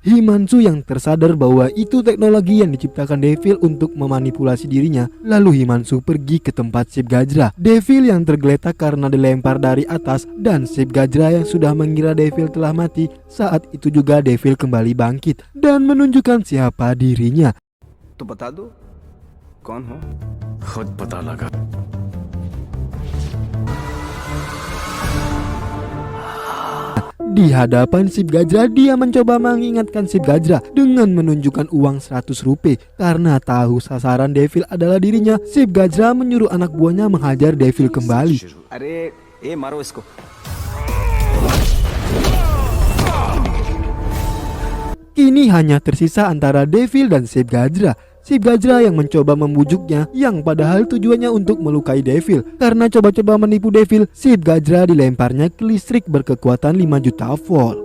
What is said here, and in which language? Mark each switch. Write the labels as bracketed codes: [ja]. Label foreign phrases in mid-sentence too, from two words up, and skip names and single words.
[id] Himanshu yang tersadar bahwa itu teknologi yang diciptakan Devil untuk memanipulasi dirinya. Lalu Himanshu pergi ke tempat Shiv Gajra. Devil yang tergeletak karena dilempar dari atas dan Shiv Gajra yang sudah mengira Devil telah mati. Saat itu juga Devil kembali bangkit dan menunjukkan siapa dirinya. [hi] तो बता दो कौन हो? खुद पता लगा। [id] Di hadapan Shiv Gajra, dia mencoba mengingatkan Shiv Gajra dengan menunjukkan uang 100 rupiah. Karena tahu sasaran Devil adalah dirinya, Shiv Gajra menyuruh anak buahnya menghajar Devil kembali. [hi] अरे ए मारो इसको। [id] Kini hanya tersisa antara Devil dan Shiv Gajra. Shiv Gajra yang mencoba membujuknya, yang padahal tujuannya untuk melukai Devil. Karena coba-coba menipu Devil, Shiv Gajra dilemparnya ke listrik berkekuatan 5 juta volt.